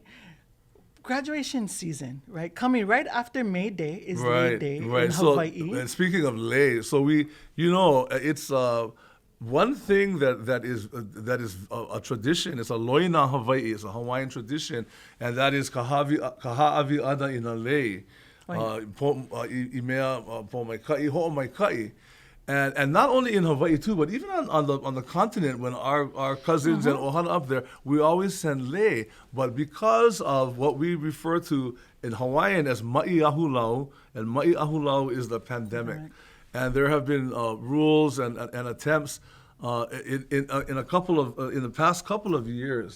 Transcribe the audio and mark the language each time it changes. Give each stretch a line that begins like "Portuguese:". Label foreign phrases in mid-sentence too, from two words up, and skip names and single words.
English: Graduation season, right? Coming right after May Day is Lei Day in Hawaii. And speaking of Lei, so we, you know, it's one thing that is a tradition. It's
Hawaiian: a loina Hawaii.
English: It's a Hawaiian tradition, and that is
Hawaiian: kaha'avi ada ina Lei, imea po mai kai ho mai kai.
English: And not only in Hawaii too, but even on the continent, when our cousins and ohana up there, we always send lei. But because of what we refer to in Hawaiian as ma'iahulau, and ma'iahulau is the pandemic, and there have been rules and attempts in the past couple of years.